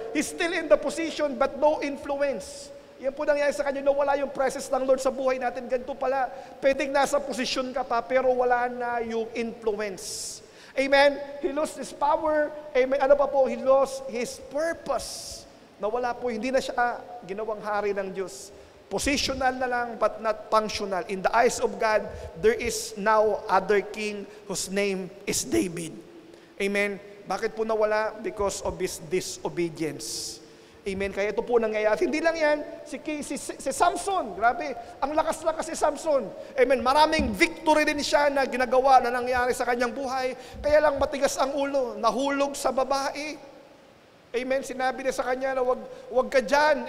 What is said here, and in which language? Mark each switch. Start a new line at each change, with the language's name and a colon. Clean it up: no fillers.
English: He's still in the position but no influence.
Filipino: Yan po nangyari sa kanya, wala yung presence ng Lord sa buhay natin. Ganito pala, pwedeng nasa posisyon ka pa, pero wala na yung influence. Amen?
English: He lost his power. Amen? He lost his purpose.
Filipino: Nawala po, hindi na siya ginawang hari ng Diyos.
English: Positional na lang, but not functional. In the eyes of God, there is now other king whose name is David. Amen?
Filipino: Bakit po nawala?
English: Because of his disobedience.
Filipino: Amen. Kaya ito po nangyayari. Hindi lang yan, si Samson, grabe, ang lakas-lakas si Samson. Amen. Maraming victory din siya na ginagawa na nangyari sa kanyang buhay. Kaya lang matigas ang ulo, nahulog sa babae. Amen. Sinabi niya sa kanya na wag ka dyan.